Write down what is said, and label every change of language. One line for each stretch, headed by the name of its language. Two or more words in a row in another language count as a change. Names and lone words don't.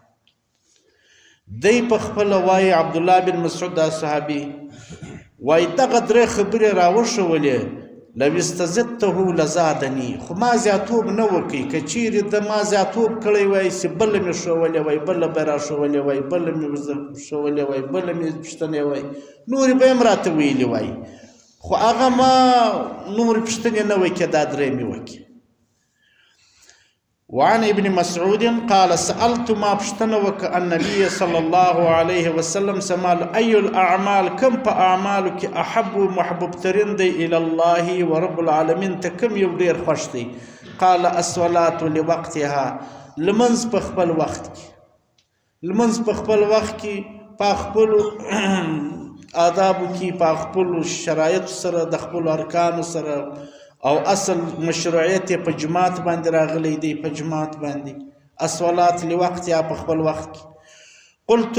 Pashto: دی په خپله وایي عبدالله بن مسعود دا صحابي وایي دغه درې خبرې راوښولې
Arabic: لو استزدته لزادني
Pashto: خو ما زیاتوب نه وکړي که چیرې د ما زیاتوب کړی وای چې بله مې ښوولې وای بله به یې راښوولې وای بله مې ښوولې وای بله مې پوښتنې وای نورې به یې هم راته ویلې وای خو هغه ما نورې پوښتنې نه وکړې دا درې مې وکړې
Arabic: وعن ابن مسعود قال سألت
Pashto: ما پوښتنه وکړه
Arabic: النبي صلى الله عليه وسلم سمال أي الأعمال
Pashto: كم په اعمالو کې احب محبوب ترین دی
Arabic: الى الله
Pashto: ورب العالمین ته کوم یو ډیر خوښ دی
Arabic: قال الصلاة لوقتها
Pashto: لمنځ په خپل وخت کې لمنځ په خپل وخت کې په خپل آدابو کې په خپل شرایط سره د خپل ارکانو سره او اصل مشروعیت په جماعت باندې راغلی دی په جماعت باندې
Arabic: الصلاة لوقتها
Pashto: په خپل وخت کې قلت